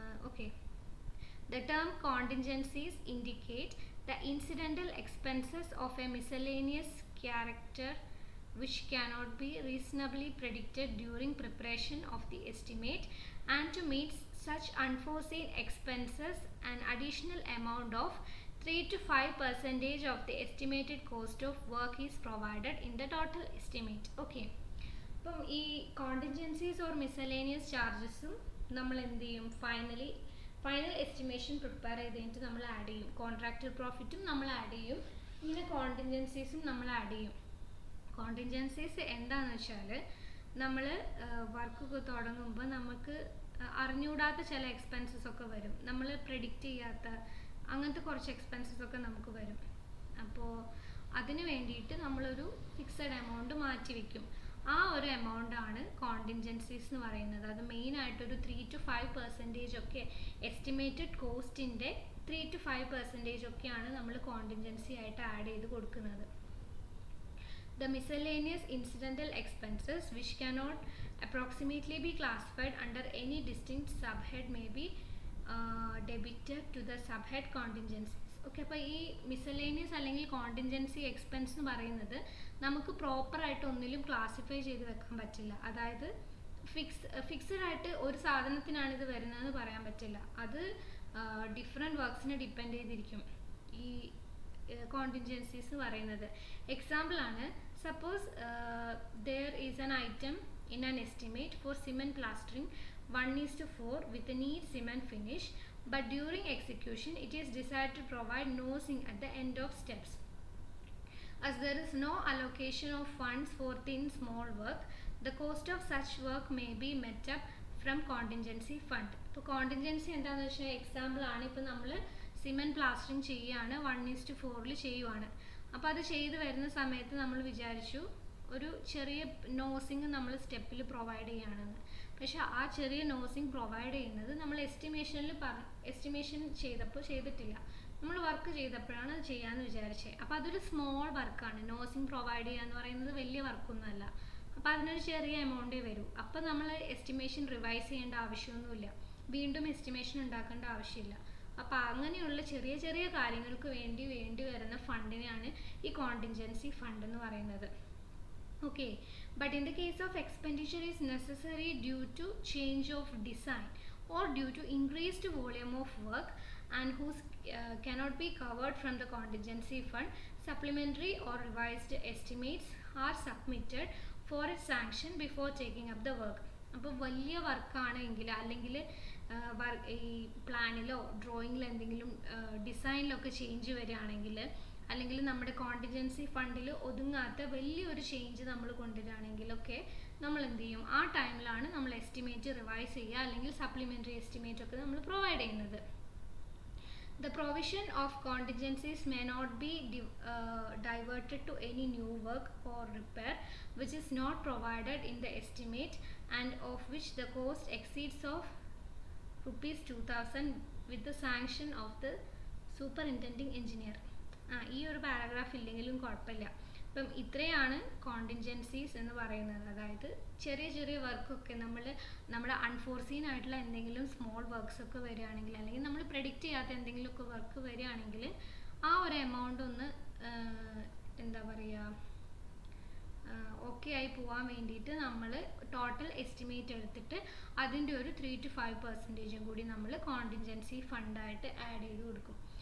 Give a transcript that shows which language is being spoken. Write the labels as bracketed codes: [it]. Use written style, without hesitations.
[en] Okay, the term contingencies indicate the incidental expenses of a miscellaneous character which cannot be reasonably predicted during preparation of the estimate, and to meet such unforeseen expenses an additional amount of 3 to 5% of the estimated cost of work is provided in the total estimate. [ml] Okay, അപ്പം ഈ കോണ്ടിൻജൻസീസ് or miscellaneous ചാർജസും നമ്മൾ എന്ത് ചെയ്യും, final estimation prepare ചെയ്ത് കഴിഞ്ഞിട്ട് നമ്മൾ add ചെയ്യും. Contractor പ്രോഫിറ്റും നമ്മൾ ആഡ് ചെയ്യും, ഇങ്ങനെ കോണ്ടിൻജൻസീസും നമ്മൾ ആഡ് ചെയ്യും. കോണ്ടിൻജൻസീസ് എന്താണെന്ന് വെച്ചാൽ നമ്മൾ വർക്ക് തുടങ്ങുമ്പോൾ നമുക്ക് അറിഞ്ഞുകൂടാത്ത ചില എക്സ്പെൻസസ് ഒക്കെ വരും, നമ്മൾ പ്രെഡിക്റ്റ് ചെയ്യാത്ത അങ്ങനത്തെ കുറച്ച് എക്സ്പെൻസസ് ഒക്കെ നമുക്ക് വരും. അപ്പോൾ അതിന് വേണ്ടിയിട്ട് നമ്മളൊരു ഫിക്സഡ് എമൗണ്ട് മാറ്റി വയ്ക്കും. ആ ഒരു എമൗണ്ട് ആണ് കോണ്ടിൻജൻസീസ് എന്ന് പറയുന്നത്. അത് മെയിനായിട്ടൊരു 3 to 5% ഒക്കെ എസ്റ്റിമേറ്റഡ് കോസ്റ്റിൻ്റെ 3 to 5% ഒക്കെയാണ് നമ്മൾ കോണ്ടിൻജൻസി ആയിട്ട് ആഡ് ചെയ്ത് കൊടുക്കുന്നത്. [en] The miscellaneous incidental expenses which cannot approximately be classified under any distinct subhead may be debited to the subhead contingencies. [ml] Okay, അപ്പോൾ ഈ മിസലേനിയസ് അല്ലെങ്കിൽ കോണ്ടിൻജൻസി എക്സ്പെൻസ് എന്ന് പറയുന്നത് നമുക്ക് പ്രോപ്പറായിട്ട് ഒന്നിലും ക്ലാസിഫൈ ചെയ്ത് വെക്കാൻ പറ്റില്ല. അതായത് ഫിക്സഡ് ആയിട്ട് ഒരു സാധനത്തിനാണ് ഇത് വരുന്നതെന്ന് പറയാൻ പറ്റില്ല. അത് ഡിഫറെൻറ്റ് വർക്ക്സിനെ ഡിപ്പെൻഡ് ചെയ്തിരിക്കും ഈ കോണ്ടിൻജൻസീസ് എന്ന് പറയുന്നത്. എക്സാമ്പിൾ ആണ്, [en] Suppose there is an item in an estimate for cement plastering 1:4 with a neat cement finish, but during execution it is decided to provide nosing at the end of steps. As there is no allocation of funds for thin small work, the cost of such work may be met up from contingency fund. [ml] ഇപ്പോൾ കോണ്ടിൻജൻസി എന്താണെന്ന് വെച്ചാൽ example ആണ്, ഇപ്പോൾ നമ്മൾ cement plastering ചെയ്യുകയാണ്, 1:4 ചെയ്യുവാണ്. അപ്പോൾ അത് ചെയ്ത് വരുന്ന സമയത്ത് നമ്മൾ വിചാരിച്ചു ഒരു ചെറിയ നോസിങ് നമ്മൾ സ്റ്റെപ്പിൽ പ്രൊവൈഡ് ചെയ്യുകയാണെന്ന്. പക്ഷെ ആ ചെറിയ നോസിങ് പ്രൊവൈഡ് ചെയ്യുന്നത് നമ്മൾ എസ്റ്റിമേഷൻ ചെയ്തിട്ടില്ല, നമ്മൾ വർക്ക് ചെയ്തപ്പോഴാണ് അത് ചെയ്യാമെന്ന് വിചാരിച്ചത്. അപ്പോൾ അതൊരു സ്മോൾ വർക്കാണ്. നോസിങ് പ്രൊവൈഡ് ചെയ്യുക എന്ന് പറയുന്നത് വലിയ വർക്കൊന്നുമല്ല. അപ്പോൾ അതിനൊരു ചെറിയ എമൗണ്ടേ വരൂ. അപ്പോൾ നമ്മൾ എസ്റ്റിമേഷൻ റിവൈസ് ചെയ്യേണ്ട ആവശ്യമൊന്നുമില്ല, വീണ്ടും എസ്റ്റിമേഷൻ ഉണ്ടാക്കേണ്ട ആവശ്യമില്ല. അപ്പോൾ അങ്ങനെയുള്ള ചെറിയ ചെറിയ കാര്യങ്ങൾക്ക് വേണ്ടി വരുന്ന ഫണ്ടിനെയാണ് ഈ കോണ്ടിൻജൻസി ഫണ്ട് എന്ന് പറയുന്നത്. [en] Okay, but in the case of expenditure is necessary due to change of design or due to increased volume of work and whose cannot be covered from the contingency fund, supplementary or revised estimates are submitted for its sanction before taking up the work. [ml] അപ്പോൾ വലിയ വർക്കാണെങ്കിൽ അല്ലെങ്കിൽ ഈ പ്ലാനിലോ ഡ്രോയിങ്ങിലോ എന്തെങ്കിലും ഡിസൈനിലൊക്കെ change വരികയാണെങ്കിൽ, അല്ലെങ്കിൽ നമ്മുടെ contingency ഫണ്ടിൽ ഒതുങ്ങാത്ത വലിയൊരു ചേഞ്ച് നമ്മൾ കൊണ്ടുവരികയാണെങ്കിലൊക്കെ നമ്മൾ എന്ത് ചെയ്യും, ആ ടൈമിലാണ് നമ്മൾ എസ്റ്റിമേറ്റ് റിവൈസ് ചെയ്യുക, അല്ലെങ്കിൽ സപ്ലിമെൻ്ററി എസ്റ്റിമേറ്റ് ഒക്കെ നമ്മൾ പ്രൊവൈഡ് ചെയ്യുന്നത്. [en] The provision of contingencies may not be diverted to any new work or repair which is not provided in the estimate and of which the cost exceeds of ₹2000 with the sanction of the superintending engineer. [ml] ഈ ഒരു paragraph ഇല്ലെങ്കിലും കുഴപ്പമില്ല. അപ്പം ഇത്രയാണ് കോണ്ടിൻജൻസീസ് എന്ന് പറയുന്നത്. അതായത് ചെറിയ ചെറിയ വർക്കൊക്കെ നമ്മുടെ അൺഫോർസീൻ ആയിട്ടുള്ള എന്തെങ്കിലും സ്മോൾ വർക്ക്സ് ഒക്കെ വരികയാണെങ്കിൽ, അല്ലെങ്കിൽ നമ്മൾ പ്രെഡിക്റ്റ് ചെയ്യാത്ത എന്തെങ്കിലുമൊക്കെ വർക്ക് വരികയാണെങ്കിൽ ആ ഒരു എമൗണ്ട് ഒന്ന് എന്താ പറയുക ഓക്കെ ആയി പോകാൻ വേണ്ടിയിട്ട് നമ്മൾ ടോട്ടൽ എസ്റ്റിമേറ്റ് എടുത്തിട്ട് അതിൻ്റെ ഒരു 3 to 5% കൂടി നമ്മൾ കോണ്ടിൻജൻസി ഫണ്ടായിട്ട് ആഡ് ചെയ്ത് കൊടുക്കും.